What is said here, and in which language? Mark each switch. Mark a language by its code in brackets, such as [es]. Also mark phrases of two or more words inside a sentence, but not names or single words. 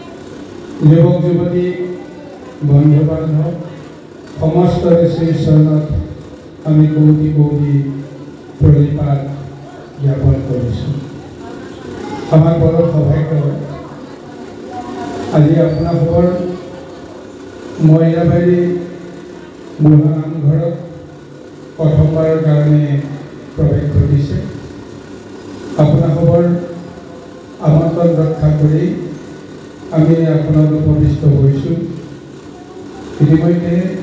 [as] যুৱক যুৱতী বন্ধু বান্ধৱ সমস্ত শ্ৰী শৰণত আমি কোটি কোটি প্ৰণিপাত জ্ঞাপন কৰিছো আমাৰ বৰ সৌভাগ্য আজি আপোনালোকৰ মহিলাবাৰী বুঢ়া নামঘৰত প্ৰথমবাৰৰ কাৰণে প্ৰৱেশ ঘটিছে আপোনালোকৰ আমন্ত্ৰণ ৰক্ষা কৰি আমি আপোনালোক উপস্থিত হৈছোঁ ইতিমধ্যে